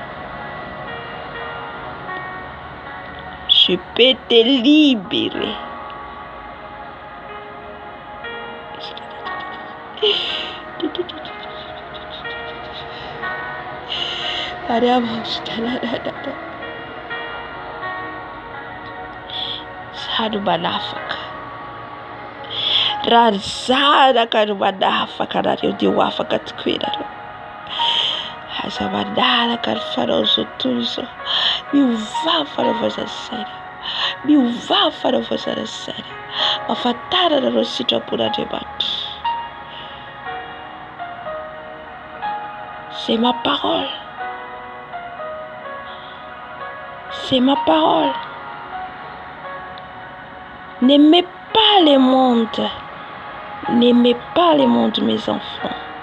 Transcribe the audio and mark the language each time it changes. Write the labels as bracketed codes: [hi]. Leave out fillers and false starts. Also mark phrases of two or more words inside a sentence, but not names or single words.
[fr] Je peux te libérer. [mg] Sado manafaka. Raha zanaka no manafaka anareo dia ho afaka tokoa ianareo. Aza manaraka ny fanao zao tontolo izao. Miovava fanaovana saina. Miovava fanaovana saina. Mahafantarana anareo sitrapon'Andriamanitra. [fr] C'est ma parole. C'est ma parole. N'aimez pas le monde. N'aimez pas le monde, mes enfants.